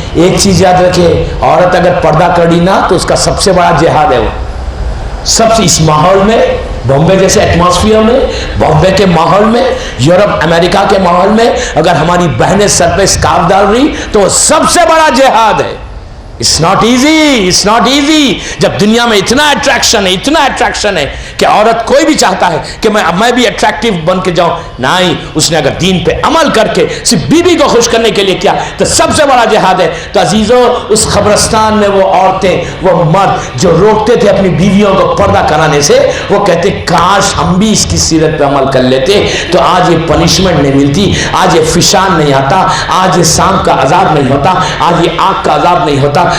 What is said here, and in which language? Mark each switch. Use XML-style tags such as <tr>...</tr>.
<ur>ایک چیز یاد رکھے، عورت اگر پردہ کری نا تو اس کا سب سے بڑا جہاد ہے. وہ سب سے اس ماحول میں، بامبے جیسے ایٹماسفیئر میں، بامبے کے ماحول میں، یورپ امریکہ کے ماحول میں اگر ہماری بہنیں سر پہ اسکارف ڈال رہی تو وہ سب سے بڑا جہاد ہے.</ur> <en>It's not easy, it's not easy.</en> <ur>جب دنیا میں اتنا اٹریکشن ہے کہ عورت کوئی بھی چاہتا ہے کہ میں بھی اٹریکٹیو بن کے جاؤں. نہیں، اس نے اگر دین پہ عمل کر کے صرف بیوی کو خوش کرنے کے لیے کیا تو سب سے بڑا جہاد ہے. تو عزیزو، اس قبرستان میں وہ عورتیں، وہ مرد جو روکتے تھے اپنی بیویوں کو پردہ کرانے سے، وہ کہتے کاش ہم بھی اس کی سیرت پہ عمل کر لیتے تو آج یہ پنشمنٹ نہیں ملتی، آج یہ فشان نہیں آتا، آج یہ سانپ کا عذاب نہیں ہوتا، آج یہ آگ کا عذاب نہیں ہوتا.</ur>